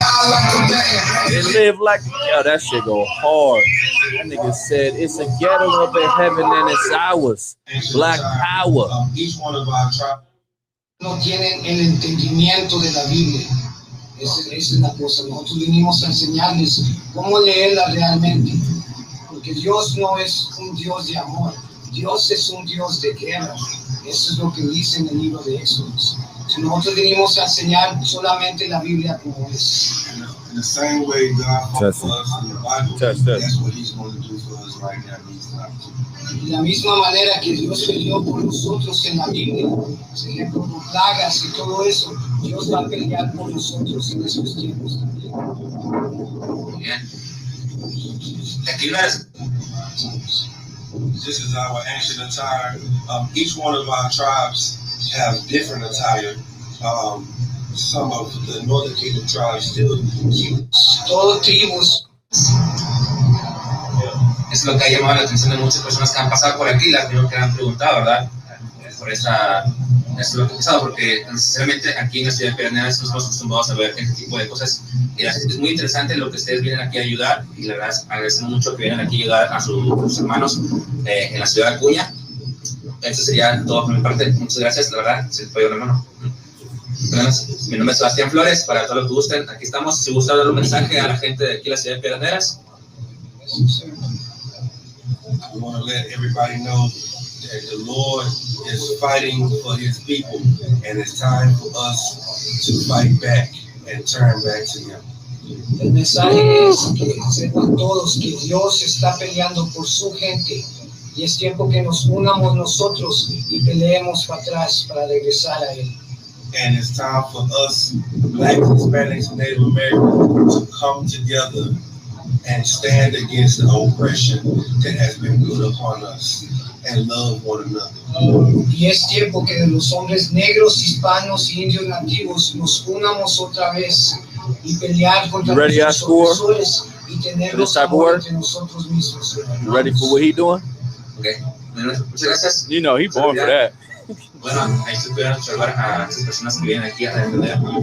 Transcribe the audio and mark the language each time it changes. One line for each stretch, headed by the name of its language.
English: They live like, yo, that shit go hard. That nigga said it's a ghetto up in heaven and it's ours. Black power. Each one of our tribes
Spanish: no tienen el entendimiento de la Biblia. Esa es la cosa. Nosotros vinimos a enseñarles cómo leerla realmente. Porque Dios no es un Dios de amor. Dios es un Dios de guerra. Eso es lo que dice en el libro de Éxodo. Si nosotros venimos a enseñar solamente la Biblia como es.
English: In the same way God fought for us in the Bible, that's what He's going to do for us right now in these times.
Spanish: De la misma manera que Dios peleó por nosotros en la Biblia, por ejemplo, con plagas y todo eso, Dios va a pelear por nosotros en esos tiempos también. Bien. Acuna.
English: This is our ancient attire. Each one of our tribes have different attire. Some of the northern kingdom tribes still keep.
Spanish: Todos tribus. Es lo que ha llamado la atención de muchas personas que han pasado por aquí, las que han preguntado, ¿verdad? Por esto es lo que ha pasado, porque necesariamente aquí en la ciudad de Piranha estamos acostumbrados a ver este tipo de cosas. Y es muy interesante lo que ustedes vienen aquí a ayudar, y la verdad agradecemos mucho que vienen aquí a ayudar a sus hermanos en la ciudad de Acuña. Eso sería todo por mi parte. Muchas gracias, la verdad, se fue un hermano. Mi nombre es Sebastián Flores, para todos los que gusten, aquí estamos. Si gusta dar un mensaje a la gente de aquí en la ciudad de Piedras.
English: I want to let everybody know that the Lord is fighting for His people, and it's time for us to fight back and turn back to Him.
Spanish: El mensaje es que sepan todos que Dios está peleando por su gente, y es tiempo que nos unamos nosotros y peleemos para atrás para regresar a Él.
English: And it's time for us, Black, Hispanics, and Native Americans, to come together and stand against the oppression that has been put upon us and love one another.
Spanish: Y es tiempo que los hombres negros, hispanos y indios nativos nos unamos otra vez y pelear contra los opresores y tenerlos amor entre nosotros mismos.
English: You ready for what he doing?
Spanish: Okay. Muchas gracias.
English: You know he born for that.
Spanish: Bueno, ahí se pueden observar a estas personas que vienen aquí a defender.